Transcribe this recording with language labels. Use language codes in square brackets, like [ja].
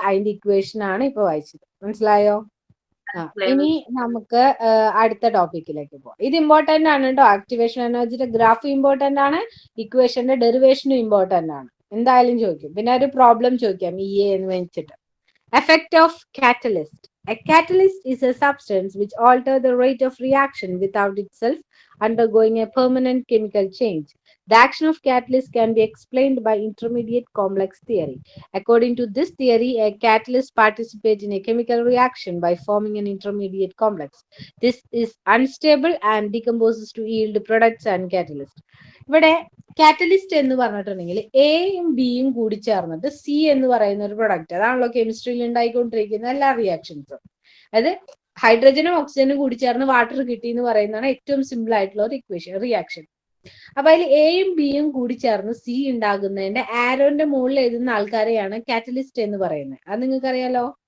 [ml] അതിന്റെ ഇക്വേഷൻ ആണ് ഇപ്പൊ വായിച്ചത്. മനസ്സിലായോ? ഇനി നമുക്ക് അടുത്ത ടോപ്പിക്കിലേക്ക് പോവാം. ഇത് ഇമ്പോർട്ടന്റ് ആണ് കേട്ടോ. ആക്ടിവേഷൻ എനർജിയുടെ ഗ്രാഫ് ഇമ്പോർട്ടന്റ് ആണ്, ഇക്വേഷന്റെ ഡെറിവേഷനും ഇമ്പോർട്ടന്റ് ആണ്. എന്തായാലും ചോദിക്കും. പിന്നെ ഒരു പ്രോബ്ലം ചോദിക്കാം ഇ എ എന്ന് വെച്ചിട്ട്. [en] Effect of catalyst. A catalyst is a substance which alters the rate of reaction without itself undergoing a permanent chemical change. The action of catalyst can be explained by intermediate complex theory. According to this theory, a catalyst participates in a chemical reaction by forming an intermediate complex. This is unstable and decomposes to yield products and catalyst. [ml] ഇവിടെ catalyst എന്ന് പറഞ്ഞിട്ടുണ്ടെങ്കിൽ എയും ബിയും കൂടി ചേർന്നിട്ട് C എന്ന് പറയുന്ന ഒരു പ്രൊഡക്റ്റ്, അതാണല്ലോ കെമിസ്ട്രിയിൽ ഉണ്ടായിക്കൊണ്ടിരിക്കുന്ന എല്ലാ റിയാക്ഷൻസും. അതായത് ഹൈഡ്രജനും ഓക്സിജനും കൂടി ചേർന്ന് വാട്ടർ കിട്ടി എന്ന് പറയുന്നതാണ് ഏറ്റവും സിമ്പിൾ ആയിട്ടുള്ള ഒരു റിയാക്ഷൻ. അപ്പൊ അതിൽ എയും ബിയും കൂടി ചേർന്ന് സി ഉണ്ടാകുന്നതിന്റെ ആരോന്റെ മുകളിൽ എഴുതുന്ന ആൾക്കാരെയാണ് കാറ്റലിസ്റ്റ് എന്ന് പറയുന്നത്. അത് നിങ്ങൾക്ക് അറിയാലോ.